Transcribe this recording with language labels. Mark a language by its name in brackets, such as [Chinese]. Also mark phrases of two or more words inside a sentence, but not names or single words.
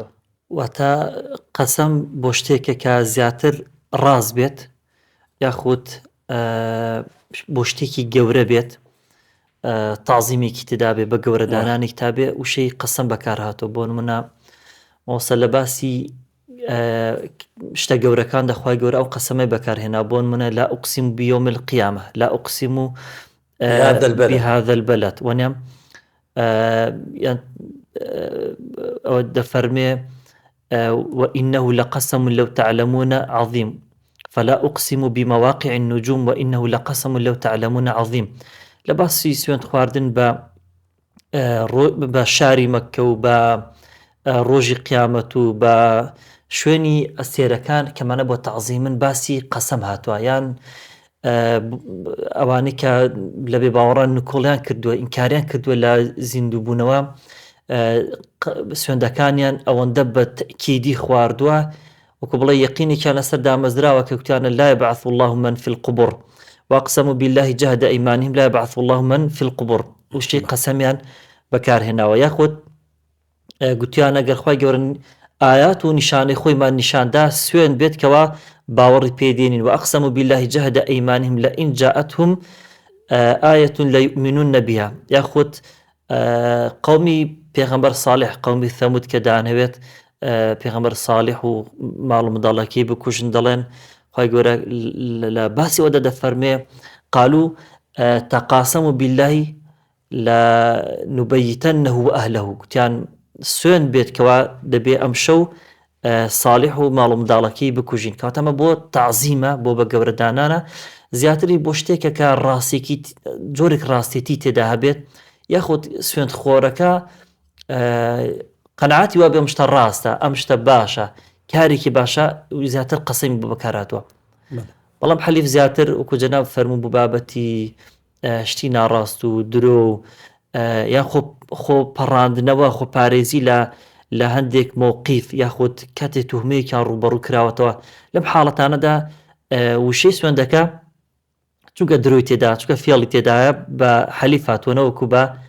[Central Kurdish] واتە قەسەم بۆ شتێکە کە زیاتر ڕاست بێت، یاخود بۆ شتێکی گەورە بێت، تازیمێکی تدا بێ، بە گەورەدانانی تابێ، وشەی قەسەم بەکار هاتووە. بۆ نمونە مۆسە لە باسی شتە گەورەکان دەخوای گەورە ئەو قەسەمەی بەکارهێنا. [Arabic] بۆ نمونە لا ئوقسیم بیۆم القیامە، لا ئوقسیم بهذا البلد، [Central Kurdish] وەنیام ئەوە دەفەرمێ [Arabic] وإنه لقسم لو تعلمون عظيم فلا أقسم بمواقع النجوم وإنه لقسم لو تعلمون عظيم. [Central Kurdish] لباسی سوێند خواردن بە شاری مەککە و بە ڕۆژی قیامەت و بە شوێنی ئەستێرەکان کەمانە بۆ تەعزیمن باسی قەسەم هاتووە، یان ئەوانەی کە لە بێ باوەڕان نکۆڵیان کردووە، ئینکاریان کردووە لە زیندووبوونەوە، سوێندەکانیان ئەوەندە بە تەئکیدی خواردووە، وەکو بڵێ یەقینێکیان لەسەر دامەزراوە کە وتیانە [Arabic] لا يبعث الله من في القبور واقسموا بالله جهد أيمانهم لا يبعث الله من في القبور، [Central Kurdish] وشتێ قەسەمیان بەکارهێناوە. یاخود گوتیان ئەگەر خوای گەورە ئايات و نیشانەی خۆیمان نیشاندا، سوێن بێت کەوا باوەڕی پێدێنین. [Arabic] وأقسموا بالله جهد أيمانهم لئن جاءتهم آية ليؤمنون بها. [Central Kurdish] یاخود قومی پێغەمبەر صالح، قومی ثەمود کە دانەوێت پێغەمبەر صالح و ماڵ و منداڵەکەی بکوژن، دەڵێن خوای گەورە لە باسی ئەوەدا دەفەرمێ [Arabic] قالوا تقاسموا بالله لنبيتنه وأهله، [Central Kurdish] گوتیان سوێن بێت کەوا دەبێ ئەم شەو صالح و ماڵ و منداڵەکەی بکوژین، کەواتەمە بۆ تەعزیمە، بۆ بە گەورەدانانە زیاتری بۆ شتێکە کە ڕاستێکی جۆرێک ڕاستێتی تێدا هەبێت یاخود سوێند خۆرەکە قەنەعاتی وا بێ ئەم شتە ڕاستە ئەم شتە باشە کارێکی باشە زیاتر قسەمی بۆ بەکارهاتووە بەڵام حەلیف زیاتر وەکو جەناب فەرموو بۆ بابەتی شتی ناڕاست و درۆ یان خۆ پەڕاندنەوە خۆ پارێزی لە هەندێک مۆقیف یاخود کاتێک توهمەیەکیان ڕوبەڕوو کراوەتەوە لەم حاڵەتانەدا وشەی سوێندەکە چونکە درۆی تێدا چونکە فێڵی تێدایە بە حەلیف هاتووەنەوەکو بە